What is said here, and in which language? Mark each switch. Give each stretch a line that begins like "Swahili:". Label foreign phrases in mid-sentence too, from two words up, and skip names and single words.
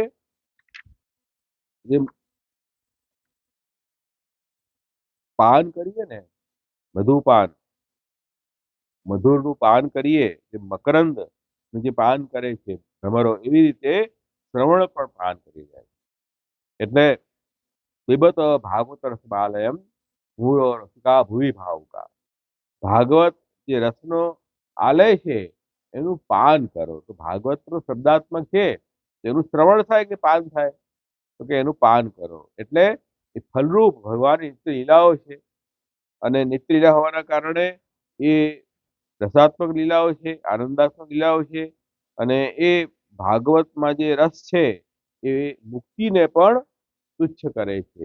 Gujarati: જે પાન કરીએ ને મધુપાન, મધુરનું પાન કરીએ, જે મકરંદ જે પાન કરે છે ભ્રમરો, એવી રીતે શ્રવણ પણ પાન કરી જાય.
Sanskrit: એટલે पिबत भागवत रसबालयम ભૂરો રસિકા ભૂવિ ભાવુકા.
Gujarati: ભાગવત જે રસનો આલય છે એનું પાન કરો. તો ભાગવતનો શબ્દાત્મક છે તેનું શ્રવણ થાય કે પાન થાય? તો કે એનું પાન કરો. એટલે એ ફલરૂપ ભગવાનની નિત્ય લીલાઓ છે અને નિત્ય લીલા હોવાના કારણે એ રસાત્મક લીલાઓ છે, આનંદાત્મક લીલાઓ છે અને એ ભાગવતમાં જે રસ છે એ મુક્તિને પણ તુચ્છ કરે છે.